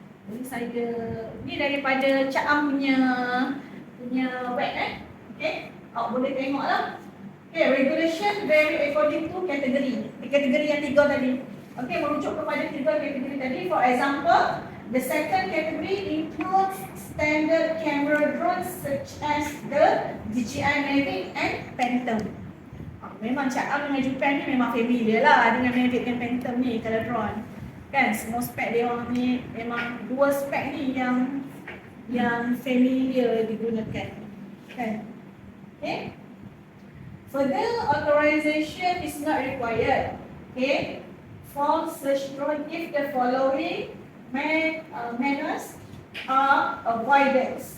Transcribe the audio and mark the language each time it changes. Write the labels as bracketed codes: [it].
[ms] Jadi saya, ni daripada CAM punya web Okay, awak boleh tengok lah. [en] Okay, regulation vary according to category. [ms] Kategori yang 3 tadi. Okay, merujuk kepada 3 kategori tadi. [en] For example, the second category includes standard camera drones such as the DJI Mavic and Phantom. [ms] Memang CAM dengan Japan ni memang familiar lah dengan Mavic dan Phantom ni kalau drone. Kan, semua spek dia orang ni memang 2 spek ni yang familiar digunakan. Kan? Okay. [en] Further authorization is not required. Okay. For such drone, if the following manners are avoided.